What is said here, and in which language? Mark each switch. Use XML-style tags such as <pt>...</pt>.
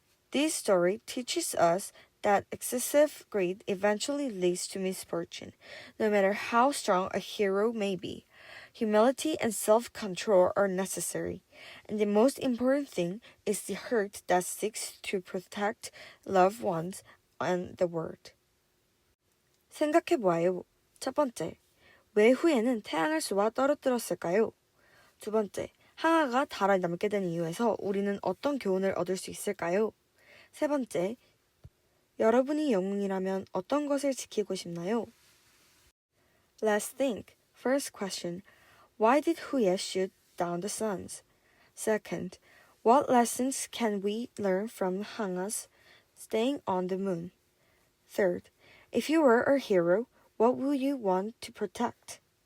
<en>This story teaches us that excessive greed eventually leads to misfortune, no matter how strong a hero may be. Humility and self-control are necessary, and the most important thing is the heart that seeks to protect loved ones and the world.</en> <ko>생각해보아요. 첫 번째, 왜 후예는 태양을 쏘아 떨어뜨렸을까요? 두 번째, 항아가 달을 남게 된 이유에서 우리는 어떤 교훈을 얻을 수 있을까요? 세 번째, 여러분이 영웅이라면 어떤 것을 지키고 싶나요?</ko> <en>Let's think. First question, why did Huye shoot down the suns? Second, what lessons can we learn from Hanga's staying on the moon? Third, if you were a hero, what would you want to protect?</en>